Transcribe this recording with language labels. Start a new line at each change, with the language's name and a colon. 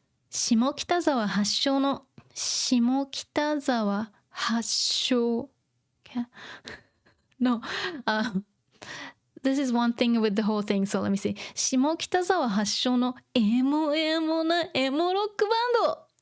Japanese: 下北沢発祥の、下北沢発祥、okay?
English: No, this is one thing with the whole thing, so let me see.
Japanese: 下北沢発祥のエモなエモロックバンド。